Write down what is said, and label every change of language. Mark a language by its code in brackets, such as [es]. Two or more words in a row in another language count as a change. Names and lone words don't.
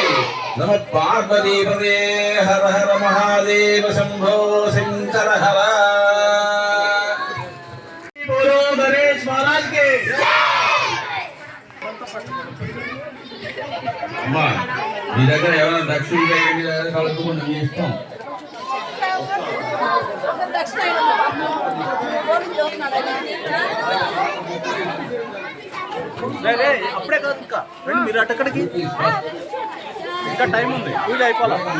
[sa] नमः पार्वती पते हर हर महादेव शंभो शंकर हर. [hi] बोलो गणेश महाराज के [te] అమ్మా మీ దగ్గర ఏమైనా దక్షిణ కలుపుకుంటే మీ ఇష్టం. అప్పుడే కాదు, ఇంకా మీరు అటక్కడికి ఇంకా టైం ఉంది, పూజ అయిపోవాలి.